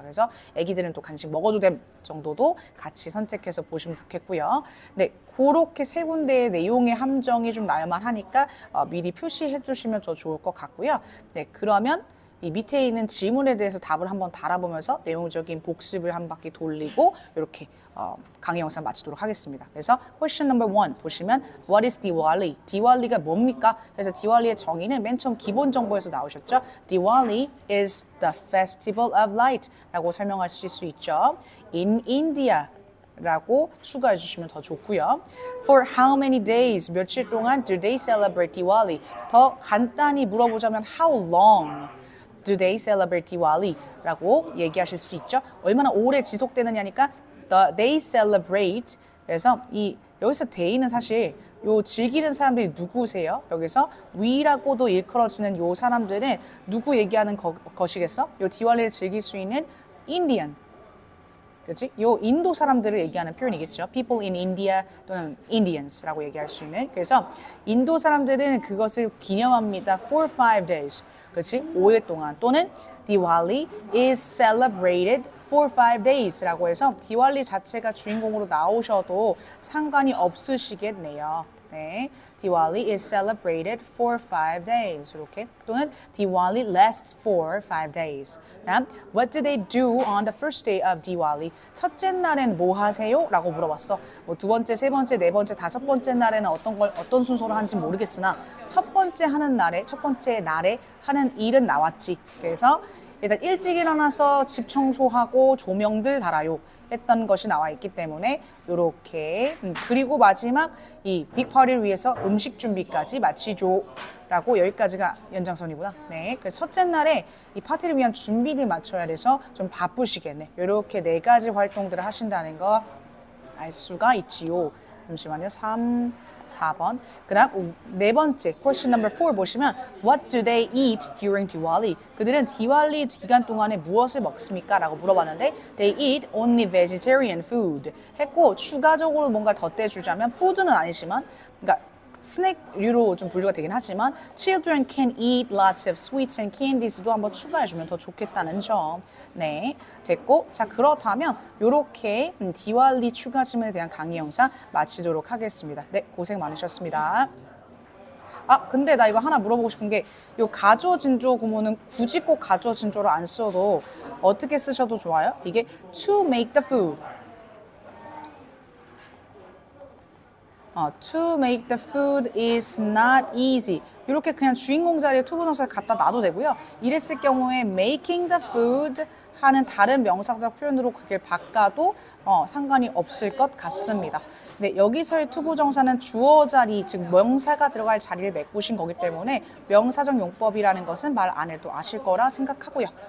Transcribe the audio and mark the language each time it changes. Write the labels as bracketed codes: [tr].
[ko] 그래서 애기들은 또 간식 먹어도 됨 정도도 같이 선택해서 보시면 좋겠고요. 네, 그렇게 세 군데의 내용의 함정이 좀 날만 하니까 미리 표시해 주시면 더 좋을 것 같고요. 네, 그러면 이 밑에 있는 질문에 대해서 답을 한번 달아보면서 내용적인 복습을 한 바퀴 돌리고 이렇게 강의 영상 마치도록 하겠습니다. 그래서 [en] question number 1 [ko] 보시면 [en] What is Diwali? [ko] 디왈리가 뭡니까? 그래서 디왈리의 정의는 맨 처음 기본 정보에서 나오셨죠. [en] Diwali is the festival of light [ko] 라고 설명하실 수 있죠. [en] In India [ko] 라고 추가해 주시면 더 좋고요. [en] For how many days? [ko] 며칠 동안 [en] do they celebrate Diwali? [ko] 더 간단히 물어보자면 [en] how long do they celebrate Diwali? [ko] 라고 얘기하실 수 있죠. 얼마나 오래 지속되느냐니까 [en] they celebrate [ko] 그래서 여기서 day는 사실 요 즐기는 사람들이 누구세요? 여기서 we라고도 일컬어지는 요 사람들은 누구 얘기하는 것이겠어? 요 디왈리를 즐길 수 있는 Indian. 그렇지? 요 인도 사람들을 얘기하는 표현이겠죠. [en] People in India [ko] 또는 Indians라고 얘기할 수 있는. 그래서 인도 사람들은 그것을 기념합니다. [en] For 5 days. [ko] 그렇지? 5일 동안. 또는 [en] Diwali is celebrated for 5 days [ko] 라고 해서 디왈리 자체가 주인공으로 나오셔도 상관이 없으시겠네요. [en] 네, Diwali is celebrated for 5 days. [ko] 이렇게 또는 [en] Diwali lasts for 5 days. 다음, what do they do on the first day of Diwali? [ko] 첫째 날엔 뭐 하세요? 라고 물어봤어. 뭐 두 번째, 세 번째, 네 번째, 다섯 번째 날에는 어떤 순서로 하는지 모르겠으나 첫 번째 날에 하는 일은 나왔지. 그래서 일단 일찍 일어나서 집 청소하고 조명들 달아요. 했던 것이 나와 있기 때문에 이렇게 그리고 마지막 이 빅파티를 위해서 음식 준비까지 마치죠 라고 여기까지가 연장선이구나. 네, 그래서 첫째 날에 이 파티를 위한 준비를 마쳐야 돼서 좀 바쁘시겠네. 이렇게 4가지 활동들을 하신다는 거 알 수가 있지요. 잠시만요. 3, 4번. 그 다음 4번째 [en] question number 4 [ko] 보시면 [en] What do they eat during Diwali? [ko] 그들은 디왈리 기간 동안에 무엇을 먹습니까? 라고 물어봤는데 [en] They eat only vegetarian food [ko] 했고 추가적으로 뭔가 덧대주자면 푸드는 아니지만 그러니까 스낵류로 좀 분류가 되긴 하지만 [en] Children can eat lots of sweets and candies [ko] 도 한번 추가해주면 더 좋겠다는 점. 네, 됐고 자 그렇다면 이렇게 디왈리 추가 질문에 대한 강의 영상 마치도록 하겠습니다. 네, 고생 많으셨습니다. 아, 근데 나 이거 하나 물어보고 싶은 게 이 가주어 진주어 구문은 굳이 꼭 가주어 진주어로 안 써도 어떻게 쓰셔도 좋아요? [en] 이게 to make the food. To make the food is not easy. [ko] 이렇게 그냥 주인공 자리에 투부정사를 갖다 놔도 되고요. 이랬을 경우에 [en] making the food [ko] 하는 다른 명사적 표현으로 그걸 바꿔도 상관이 없을 것 같습니다. 근데 여기서의 투부정사는 주어 자리, 즉 명사가 들어갈 자리를 메꾸신 거기 때문에 명사적 용법이라는 것은 말 안 해도 아실 거라 생각하고요.